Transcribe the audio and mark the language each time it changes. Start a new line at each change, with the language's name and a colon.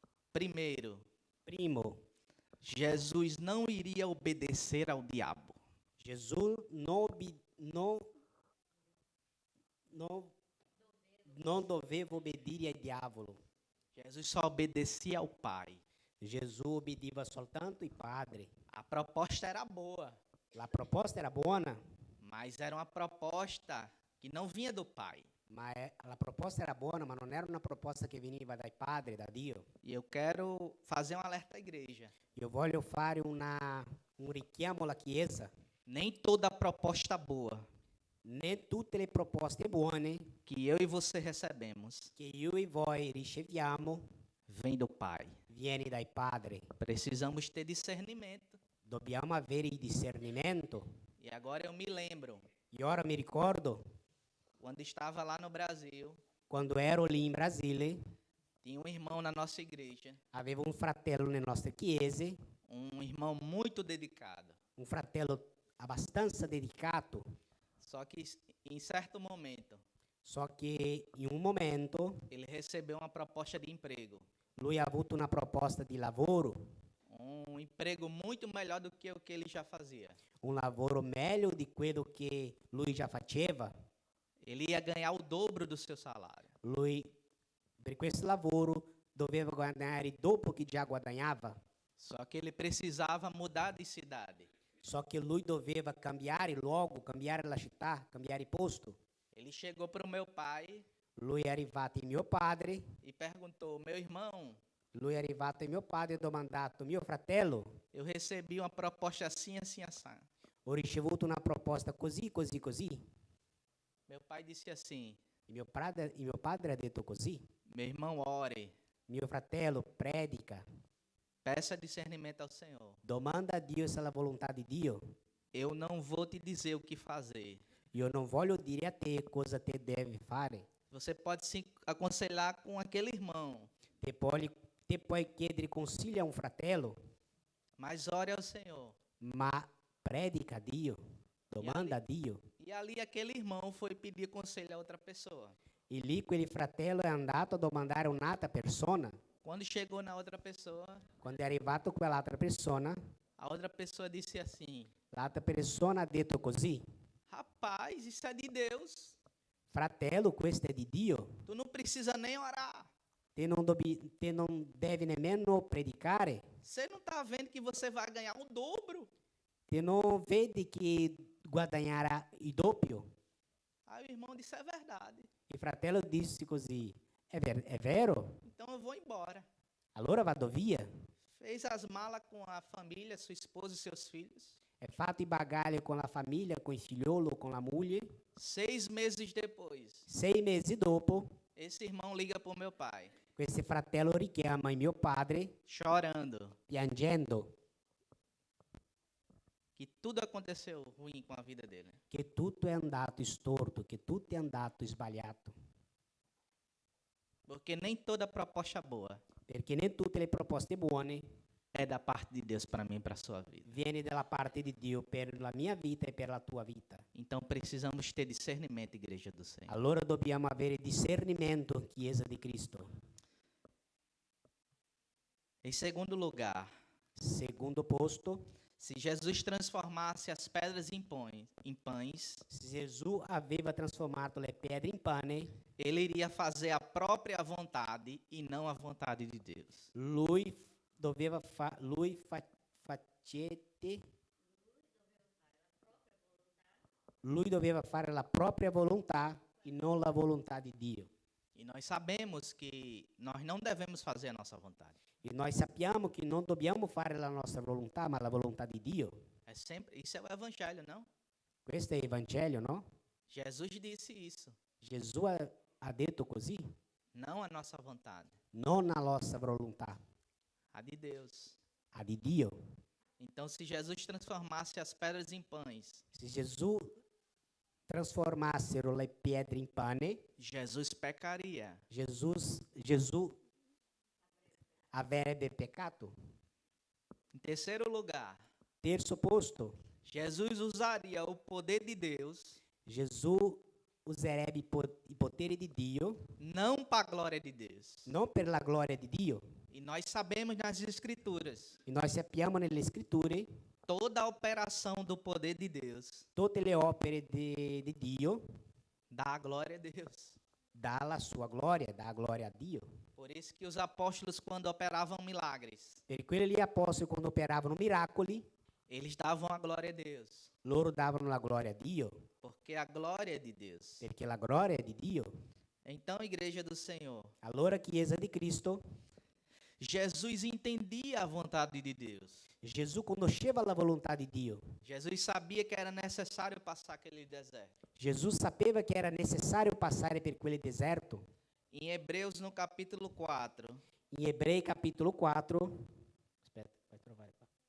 Portuguese: Primeiro,
Italian: Primo,
Portuguese: Jesus não iria obedecer ao diabo.
Italian: Gesù non doveva obbedire al diavolo.
Portuguese: Jesus só obedecia ao Pai.
Italian: Gesù obbediva soltanto il Padre.
Portuguese: A proposta era boa,
Italian: La proposta era buona,
Portuguese: mas era uma proposta que não vinha do Pai.
Italian: la proposta era buona, ma non era una proposta che veniva dal Padre, da Dio.
Portuguese: E eu quero fazer um alerta à igreja.
Italian: Io voglio fare un richiamo alla Chiesa.
Portuguese: Nem toda proposta boa
Italian: Né tutte le proposte buone
Portuguese: que eu e você recebemos
Italian: che io e voi riceviamo
Portuguese: vem do Pai.
Italian: viene dal Padre.
Portuguese: Precisamos ter discernimento.
Italian: Dobbiamo avere il discernimento.
Portuguese: E agora eu me lembro,
Italian: E ora mi ricordo,
Portuguese: quando estava lá no Brasil,
Italian: quando ero lì in Brasile,
Portuguese: tinha um irmão na nossa igreja,
Italian: avevo un fratello nelle nostre chiese,
Portuguese: um irmão muito dedicado.
Italian: un fratello abbastanza dedicato.
Portuguese: Só que em certo momento,
Italian: So che in un momento
Portuguese: ele recebeu uma proposta de emprego.
Italian: lui ha avuto una proposta di lavoro,
Portuguese: Um emprego muito melhor do que o que ele já fazia.
Italian: un lavoro meglio di quello che lui già faceva.
Portuguese: Ele ia ganhar o dobro do seu salário.
Italian: Lui per questo lavoro doveva guadagnare dopo che già guadagnava.
Portuguese: Só que ele precisava mudar de cidade.
Italian: So che lui doveva cambiare luogo, cambiare la città, cambiare posto.
Portuguese: Ele chegou para o meu pai
Italian: Lui è arrivato il mio padre,
Portuguese: e perguntou: meu irmão,
Italian: lui è arrivato il mio padre e ha domandato, mio fratello,
Portuguese: eu recebi uma proposta assim, assim, assim.
Italian: ho ricevuto una proposta così, così, così.
Portuguese: Meu pai disse assim:
Italian: Il mio padre ha detto così.
Portuguese: meu irmão, ore,
Italian: Mio fratello, predica,
Portuguese: peça discernimento ao Senhor.
Italian: domanda a Dio se è la volontà di Dio.
Portuguese: Eu não vou te dizer o que fazer.
Italian: Io non voglio dire a te cosa te devi fare.
Portuguese: Você pode se aconselhar com aquele irmão,
Italian: Te puoi chiedere consiglio a un fratello,
Portuguese: mas ore ao Senhor.
Italian: ma predica a Dio, domanda a Dio.
Portuguese: E ali aquele irmão foi pedir conselho a outra pessoa.
Italian: E lì quel fratello è andato a domandare a un'altra persona.
Portuguese: Quando chegou na outra pessoa,
Italian: Quando è arrivato quell'altra persona,
Portuguese: a outra pessoa disse assim:
Italian: l'altra persona ha detto così:
Portuguese: rapaz, isso é de Deus.
Italian: fratello, questo è di Dio.
Portuguese: Tu não precisa nem orar.
Italian: Te non devi nemmeno predicare.
Portuguese: Você não está vendo que você vai ganhar o dobro?
Italian: Te non vedi che guadagnerà il doppio.
Portuguese: Aí o irmão disse: é verdade.
Italian: Il fratello disse così: è vero?
Portuguese: Então eu vou embora.
Italian: Allora vado via.
Portuguese: Fez as malas com a família, sua esposa e seus filhos.
Italian: È fatto i bagagli con la famiglia, con il figliolo, con la moglie.
Portuguese: 6 meses depois,
Italian: 6 mesi dopo,
Portuguese: esse irmão liga para o meu pai,
Italian: questo fratello richiama il mio padre
Portuguese: chorando,
Italian: piangendo
Portuguese: que tudo aconteceu ruim com a vida dele.
Italian: che tutto è andato storto, che tutto è andato sbagliato.
Portuguese: Porque nem toda proposta boa
Italian: Perché non tutte le proposte buone
Portuguese: é da parte de Deus para mim e para a sua vida.
Italian: viene dalla parte di Dio per la mia vita e per la tua vita.
Portuguese: Então precisamos ter discernimento, igreja do Senhor.
Italian: Allora dobbiamo avere discernimento, Chiesa di Cristo.
Portuguese: Em segundo lugar,
Italian: Secondo posto,
Portuguese: se Jesus transformasse as pedras em pães,
Italian: se Gesù aveva trasformato le pietre in pane,
Portuguese: ele iria fazer a própria vontade e não a vontade de Deus.
Italian: lui doveva fare la propria volontà e non la volontà di Dio.
Portuguese: E nós sabemos que nós não devemos fazer a nossa vontade.
Italian: E noi sappiamo che non dobbiamo fare la nostra volontà, ma la volontà di Dio.
Portuguese: É sempre, isso é o evangelho, não?
Italian: Questo è il Vangelo, no?
Portuguese: Jesus disse isso.
Italian: Gesù ha detto così,
Portuguese: Não a nossa vontade,
Italian: non la nostra volontà,
Portuguese: a de Deus.
Italian: a di Dio.
Portuguese: Então, se Jesus transformasse as pedras em pães,
Italian: Se Gesù trasformassero le pietre in pane,
Portuguese: Jesus pecaria.
Italian: Gesù avrebbe peccato.
Portuguese: Em terceiro lugar,
Italian: Terzo posto,
Portuguese: Jesus usaria o poder de Deus
Italian: Gesù userebbe il potere di Dio
Portuguese: não para a glória de Deus.
Italian: non per la gloria di Dio.
Portuguese: E nós sabemos nas Escrituras,
Italian: E noi sappiamo nelle scritture
Portuguese: toda a operação do poder de Deus
Italian: tutte le opere di Dio
Portuguese: dá a glória a Deus.
Italian: dà la sua gloria, dà gloria a Dio.
Portuguese: Por isso que os apóstolos, quando operavam milagres,
Italian: Per quelli lì apostoli quando operavano miracoli,
Portuguese: eles davam a glória a Deus,
Italian: loro davano la gloria a Dio,
Portuguese: porque a glória é de Deus.
Italian: perché la gloria è di Dio.
Portuguese: Então, igreja do Senhor,
Italian: Allora, Chiesa di Cristo,
Portuguese: Jesus entendia a vontade de Deus.
Italian: Gesù conosceva la volontà di Dio.
Portuguese: Jesus sabia que era necessário passar aquele deserto.
Italian: Gesù sapeva che era necessario passare per quel deserto.
Portuguese: Em Hebreus, no capítulo 4,
Italian: In Ebrei capitolo 4, aspetta, vai trovare qua.